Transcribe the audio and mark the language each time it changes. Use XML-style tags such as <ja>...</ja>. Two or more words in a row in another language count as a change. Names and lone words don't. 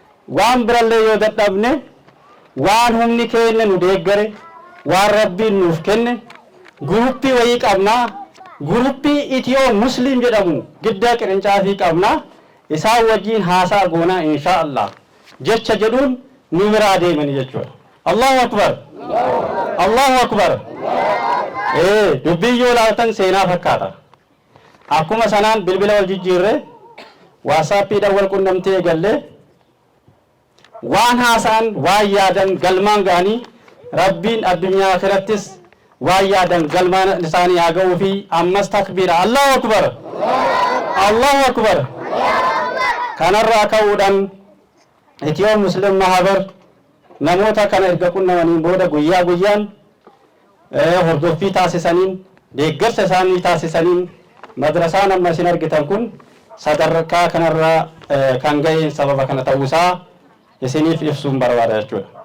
<om>waan birallee yoo dadhabne waan humni keenya nu deeggare waan rabbiin nuuf kenne guruppii wayii qabnaa guruppii Itiyoo Musliim jedhamu gidda qirincaafi qabnaa isaan wajjiin haasaa goonaa inshaallah jecha jedhuun nu biraa deemani jechuudha.</om> <ar>الله أكبر. الله أكبر.</ar> <om>Dubbii yoo laatan seenaa fakkaata. Akkuma sanaan bilbila wal jijjiirre waasaappiidhaan wal qunnamtee eegallee waan haasaan waan yaadan galmaan ga'anii rabbiin addunyaa akhirattis waan yaadan galmaan isaanii haa ga'uu fi ammas takbiira.</om> <ar>الله أكبر. الله أكبر.</ar> <om>kanarraa ka'uudhaan Itiyoo Musliim Mahabar namoota kana erga qunnamaniin booda guyyaa guyyaan hordoffii taasisaniin deeggarsa isaanii taasisaniin madrasaan amma isin argitan kun sadarkaa kanarraa kan ga'een sababa kana ta'uusaa isiniif ibsuun barbaada jechuudha.</om>